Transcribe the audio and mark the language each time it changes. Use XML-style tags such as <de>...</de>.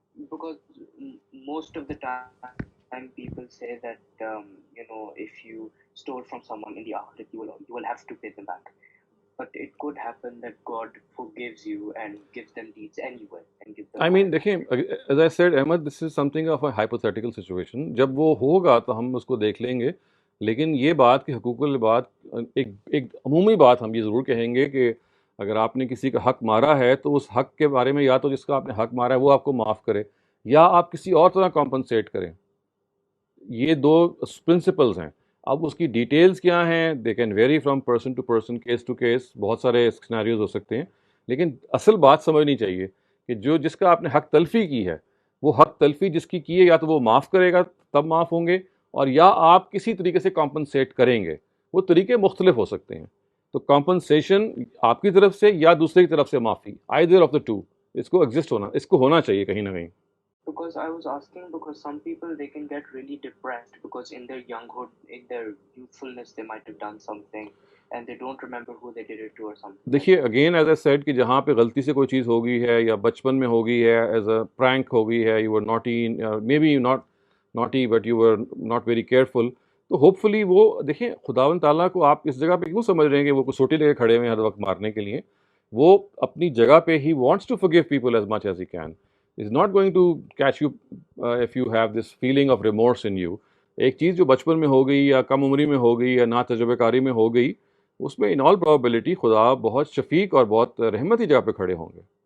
<en>Because most of the time people say that if you stole from someone in the akhirat, you will have to pay them back. But it could happen that God forgives you and gives them deeds anyway and gives them. I mean, دیکھیں, as I said, Ahmed, this is something of a hypothetical situation.</en> <ur>جب وہ ہوگا تو ہم اس کو دیکھ لیں گے. لیکن یہ بات کہ حقوق العباد، ایک عمومی بات ہم یہ ضرور کہیں گے کہ اگر آپ نے کسی کا حق مارا ہے تو اس حق کے بارے میں یا تو جس کا آپ نے حق مارا ہے وہ آپ کو معاف کرے، یا آپ کسی اور طرح کمپنسیٹ کریں. یہ دو پرنسپلز ہیں. اب اس کی ڈیٹیلز کیا ہیں،</ur> <en>they can vary from person to person,</en> <ur>case to case, بہت سارے سیناریوز ہو سکتے ہیں. لیکن اصل بات سمجھنی چاہیے کہ جس کا آپ نے حق تلفی کی ہے، وہ حق تلفی جس کی ہے یا تو وہ معاف کرے گا تب معاف ہوں گے، اور یا آپ کسی طریقے سے کمپنسیٹ کریں گے. وہ طریقے مختلف ہو سکتے ہیں. تو کمپنسیشن آپ کی طرف سے یا دوسرے کی طرف سے معافی،</ur> <en>either of the two،</en> <ur>اس کو ہونا چاہیے کہیں نہ کہیں.</ur> <en>Because I was asking because some people they can get really depressed because in their younghood, in their youthfulness, they might have done something and they don't remember who they did it to or something.</en> <ur>دیکھیے</ur> <en>again as I said</en> <ur>کہ جہاں پہ غلطی سے کوئی چیز ہو گئی ہے یا بچپن میں ہو گئی ہے،</ur> <en>as a prank</en> <ur>ہو گئی ہے،</ur> <en>you were naughty, may be not naughty but you were not very careful,</en> <ur>تو ہوپ فلی وہ دیکھیں خداوند تعالیٰ کو آپ اس جگہ پہ کیوں سمجھ رہے ہیں کہ وہ کوئی سوٹی لے کے کھڑے ہوئے ہیں ہر وقت مارنے کے لیے. وہ اپنی جگہ پہ he</ur> <en>Wants to forgive people as much as he can. He's not going to catch you if you have this feeling of remorse in you.</en> <ur>ایک چیز جو بچپن میں ہو گئی یا کم عمری میں ہو گئی یا نا تجربہ کاری میں ہو گئی، اس میں</ur> <en>in all probability</en> <ur>خدا بہت شفیق اور بہت رحمتی جگہ پہ کھڑے ہوں گے.</ur>